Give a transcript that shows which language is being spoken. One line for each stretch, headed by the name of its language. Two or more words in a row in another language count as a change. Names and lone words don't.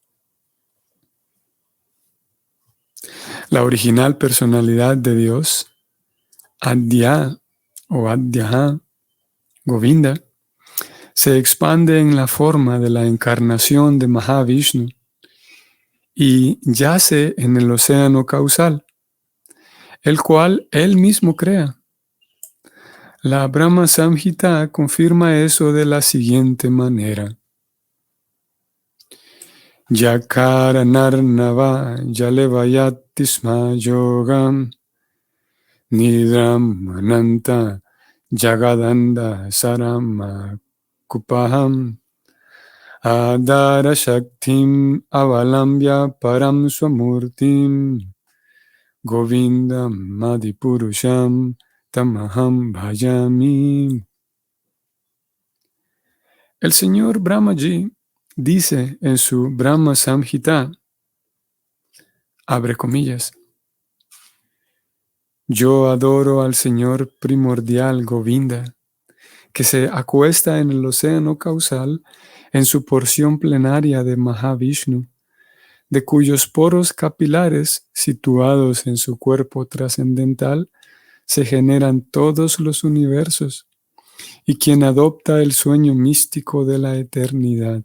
Spanish: La original personalidad de Dios, Adya o Adyaha, Govinda, se expande en la forma de la encarnación de Mahavishnu y yace en el océano causal, el cual él mismo crea. La Brahma Samhita confirma eso de la siguiente manera.
Sanskrit: Yakara narnava jalevayatisma yogam nidram mananta jagadanda sarama kupaham adara shaktim avalambya param swamurtim govindam madipurusham tamaham bhajami.
Spanish: El señor Brahmaji dice en su Brahma Samhita, abre comillas, yo adoro al Señor primordial Govinda, que se acuesta en el océano causal en su porción plenaria de Mahavishnu, de cuyos poros capilares situados en su cuerpo trascendental se generan todos los universos, y quien adopta el sueño místico de la eternidad.